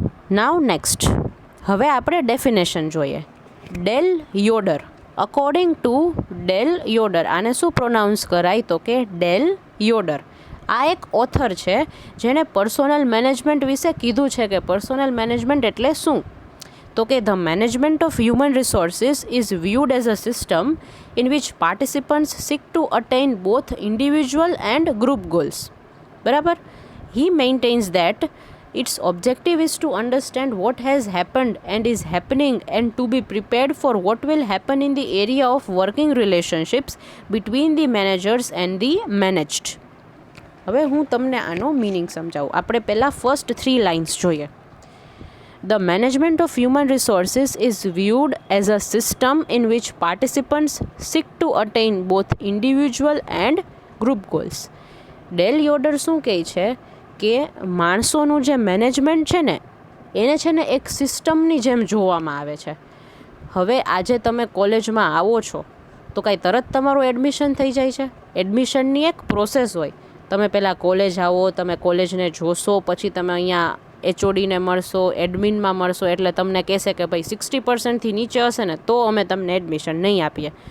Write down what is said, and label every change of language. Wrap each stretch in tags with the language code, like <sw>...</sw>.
<gu>Now next, હવે આપણે definition જોઈએ. ડેલ યોડર,</gu> <en>according to Dale Yoder,</en> <gu>આને શું પ્રોનાઉન્સ કરાય, તો કે ડેલ યોડર. આ એક ઓથર છે જેણે પર્સોનલ મેનેજમેન્ટ વિશે કીધું છે કે પર્સોનલ મેનેજમેન્ટ એટલે શું. તો કે</gu> <en>The management of human resources is viewed as a system in which participants seek to attain both individual and group goals. બરાબર. He maintains that its objective is to understand what has happened and is happening and to be prepared for what will happen in the area of working relationships between the managers and the managed.</en> <gu>હવે હું તમને આનો meaning સમજાવું. આપણે પહેલાં</gu> <en>first 3 lines</en> <gu>જોઈએ.</gu> <en>The management of human resources is viewed as a system in which participants seek to attain both individual and group goals.</en> <gu>Del યોડર શું કહે છે કે માણસોનું જે મેનેજમેન્ટ છે ને એને છે ને એક સિસ્ટમની જેમ જોવામાં આવે છે. હવે આજે તમે કોલેજમાં આવો છો તો કાંઈ તરત તમારું એડમિશન થઈ જાય છે? એડમિશનની એક પ્રોસેસ હોય. તમે પહેલાં કોલેજ આવો, તમે કોલેજને જોશો, પછી તમે અહીંયા એચઓડીને મળશો, એડમિનમાં મળશો, એટલે તમને કહેશે કે ભાઈ 60%થી નીચે હશે ને તો અમે તમને એડમિશન નહીં આપીએ.</gu>